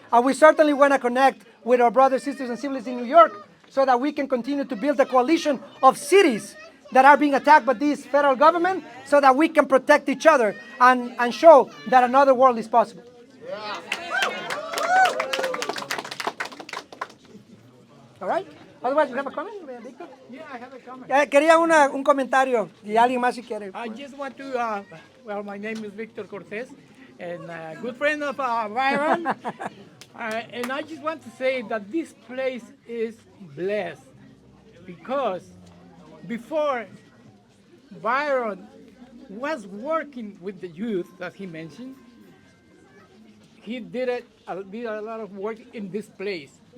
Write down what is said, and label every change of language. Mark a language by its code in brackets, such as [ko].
[en] And we certainly want to connect with our brothers, sisters, and siblings in New York so that we can continue to build a coalition of cities that are being attacked by this federal government so that we can protect each other and show that another world is possible. All right? Otherwise, you have a comment, Victor? Yeah, I have a comment. [es] Quería un comentario y alguien más si quiere. [en] I just want to, my name is Victor Cortez, and a good friend of Byron. And I just want to say that this place is blessed because before Byron was working with the youth that he mentioned, he did a lot of work in this place.